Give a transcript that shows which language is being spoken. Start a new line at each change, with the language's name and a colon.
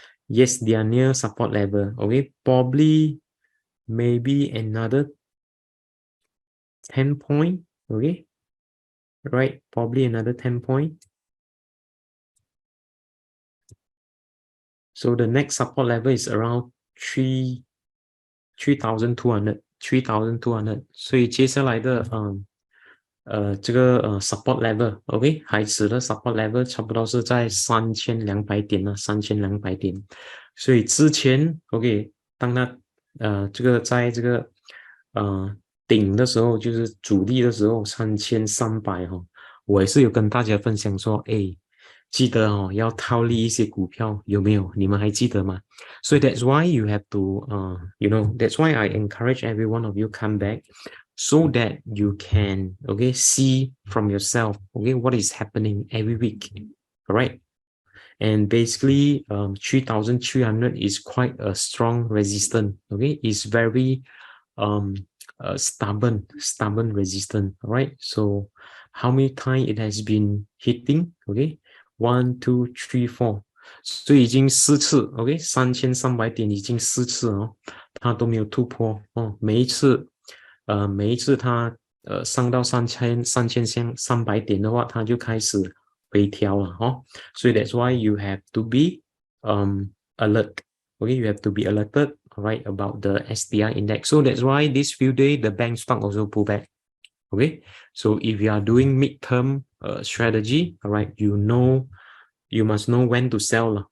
English: Yes, they are near support level. Okay, probably maybe another 10 point. Okay, right, probably another 10 point. So the next support level is around 3,200.
Chinese: 所以接下来的这个support level, OK， 海指的 support level 差不多是在3200点3200点。所以之前 OK， 当它这个在这个顶的时候，就是主力的时候3300我也是有跟大家分享说，记得要套利一些股票，有没有？你们还记得吗？
English: So that's why you have to, that's why I encourage every one of you come back so that you can, okay, see from yourself, okay, what is happening every week, all right? And basically, 3,300 is quite a strong resistance, okay? It's very stubborn resistance, all right? So how many times it has been hitting, okay? 1, 2, 3, 4.
Chinese: 所以已经4次 ，OK， 3300点已经4次它都没有突破每一次它上到3300点的话，它就开始回调了哈，所以
English: that's why you have to be alert. Okay, you have to be alerted, right, about the STI index. So that's why this few days the bank stock also pull back. Okay, so if you are doing midterm strategy, all right, you must know when to sell.